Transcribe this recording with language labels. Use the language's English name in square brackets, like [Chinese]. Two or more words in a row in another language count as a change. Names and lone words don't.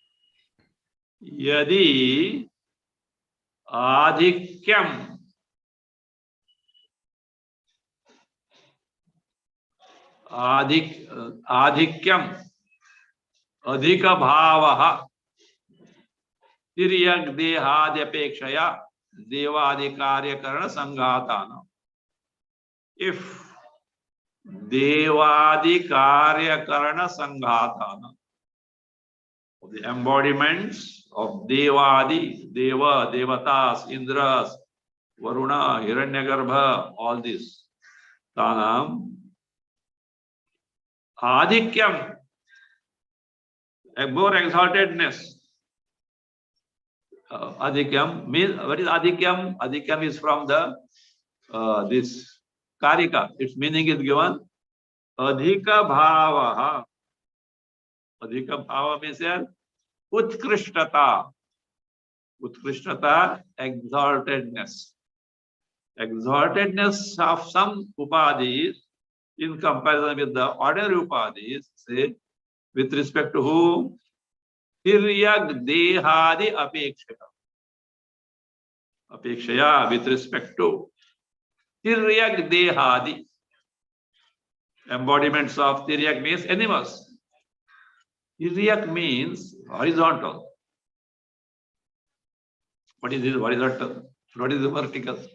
[Sanskrit] यदि आधिक्यम अधिक भावः तिर्यक् देहाद्यपेक्षया देवादि कार्यकरण संघातानां. If देवादि कार्यकरण संघातन, [English] the embodiments of devadi, deva, devatas, indras, varuna, hiranyagarbha, all this, [Sanskrit] तानां आधिक्यम्, [English] a more exaltedness. Adhikyam means, what is adhikyam? Adhikyam is from the this Karika. Its meaning is given. [Sanskrit] अधिक भावः. अधिक भाव [English] means here utkrishtata. Utkrishtata, exaltedness. Exaltedness of some upadhis in comparison with the ordinary upadhis, say, with respect to whom? [Sanskrit] तिर्यग् देहादि अपेक्षया. Apekshaya, [English] with respect to [Sanskrit] तिर्यक् देहादि. [English] Embodiments of Tiryak means animals. Tiryak means horizontal. What is this horizontal? What is the vertical?